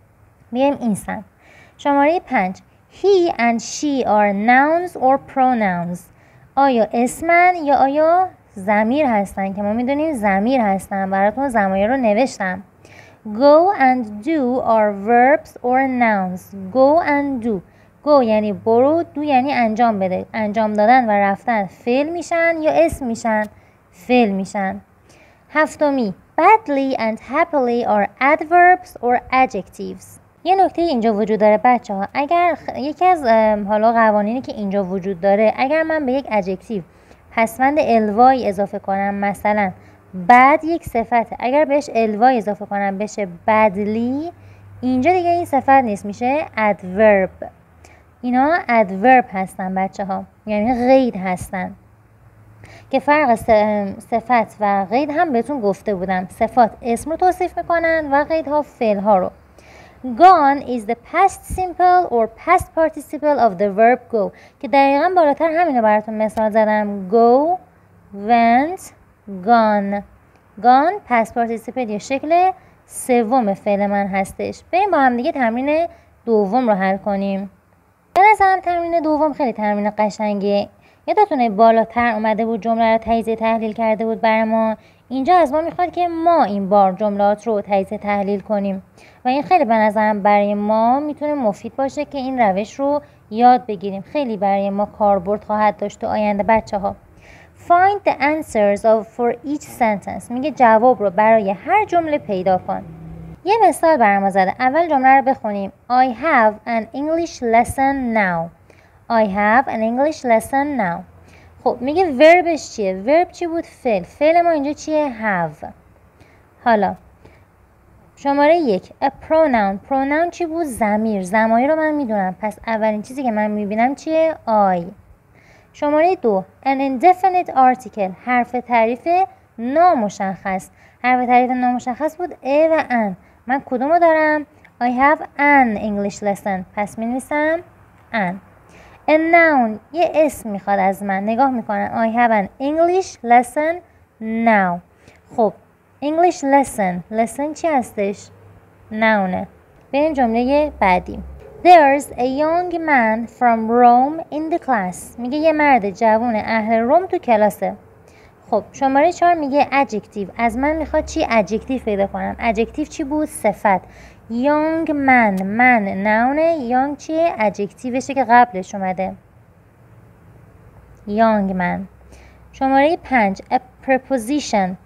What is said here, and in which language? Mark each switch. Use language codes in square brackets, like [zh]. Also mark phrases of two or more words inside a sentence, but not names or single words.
[fa] بیایم این سمت. شماره [en] 5 He and she are nouns or pronouns. [fa] آیا اسمن یا آیا ضمیر هستن که ما میدونیم ضمیر هستن. براتون ضمایر رو نوشتم. [en] Go and do are verbs or nouns. Go and do. [fa] Go یعنی برو، do یعنی انجام بده. انجام دادن و رفتن فعل میشن یا اسم میشن؟ فعل میشن. هفتمی [en] badly and happily are adverbs or adjectives. [fa] یه نکته اینجا وجود داره بچه ها. اگر یکی از حالا قوانینی که اینجا وجود داره، اگر من به یک ادجکتیو پسوند الوای اضافه کنم، مثلا bad یک صفته، اگر بهش الوای اضافه کنم بشه badly، اینجا دیگه این صفت نیست، میشه adverb. اینا adverb هستن بچه ها، یعنی قید هستن که فرق صفت و قید هم بهتون گفته بودم. صفات اسم رو توصیف میکنن و قیدها فعل ها رو. [en] Gone is the past simple or past participle of the verb go [fa] که دقیقا بالاتر همینو براتون مثال زدم. [en] Go, went, gone. Gone past participle [fa] یا شکل سوم فعل من هستش. بریم با هم دیگه تمرین دوم رو حل کنیم. به نظرم تمرین دوم خیلی تمرین قشنگه. یادتونه بالاتر اومده بود جمله رو تجزیه تحلیل کرده بود برای ما. اینجا از ما میخواد که ما این بار جملات رو تجزیه تحلیل کنیم و این خیلی به نظرم برای ما میتونه مفید باشه که این روش رو یاد بگیریم. خیلی برای ما کاربرد خواهد داشت تو آینده بچه ها. [en] Find the answers for each sentence. [fa] میگه جواب رو برای هر جمله پیدا کن. یه مثال برای ما زده. اول جمله رو بخونیم. [en] I have an English lesson now. I have an English lesson now. [fa] خب میگه وربش چیه؟ ورب چی بود؟ فعل. فعل ما اینجا چیه؟ have. حالا شماره 1 [en] a pronoun. [fa] pronoun چی بود؟ ضمیر. ضمایر رو من میدونم، پس اولین چیزی که من میبینم چیه؟ [en] I. شماره 2 an indefinite article. [fa] حرف تعریف نامشخص. حرف تعریف نامشخص بود a و an. من کدومو دارم؟ [en] I have an English lesson. [fa] پس می‌نویسم [en] an. A noun [fa] یه اسم میخواد از من. نگاه میکنم [en] I have an English lesson now. [fa] خب [en] English lesson [fa] چی هستش؟ noun. بریم جمله بعدی. [en] There's a young man from Rome in the class. [fa] میگه یه مرد جوون اهل روم تو کلاسه. خب شماره 4 میگه adjective. از من میخواد چی؟ adjective پیدا کنم. adjective چی بود؟ صفت. [en] young man. [fa] من noun. young چیه؟ adjectiveشه که قبلش اومده. [en] young man. شماره 5 a preposition.